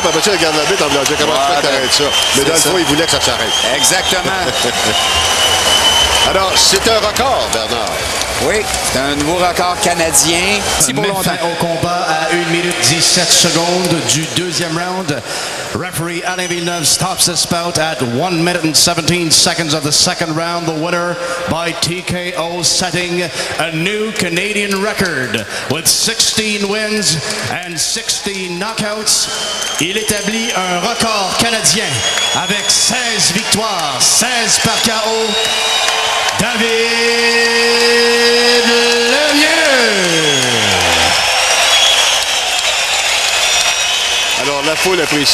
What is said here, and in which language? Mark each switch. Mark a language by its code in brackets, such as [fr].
[fr] Puis après ça, il regarde l'arbitre en voulant dire comment tu fais que t'arrêtes ça. Mais dans le fond, il voulait que ça s'arrête. Exactement. Alors, c'est un record, Bernard. Oui, c'est un nouveau record canadien. Met fin au combat à 1 minute 17 secondes du deuxième round. [en] Referee Alain Villeneuve stops this bout at 1 minute and 17 seconds of the second round. The winner by TKO, setting a new Canadian record with 16 wins and 60 knockouts. [fr] Il établit un record canadien avec 16 victoires, 16 par KO. David Lemieux. Alors, la foule apprécie.